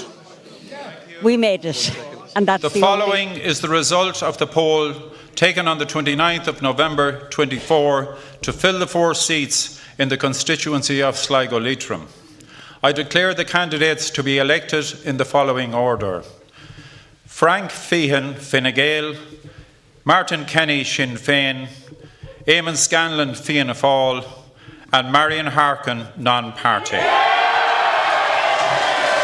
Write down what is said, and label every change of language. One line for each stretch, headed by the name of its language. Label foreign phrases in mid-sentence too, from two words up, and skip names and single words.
English: We made it. And that's the following is the result of the poll taken on the 29th of November 24 to fill the 4 seats in the constituency of Sligo-Leitrim. I declare the candidates to be elected in the following order: Frank Feighan, Fine Gael; Martin Kenny, Sinn Féin; Eamon Scanlon, Fianna Fáil; and Marion Harkin, non-party.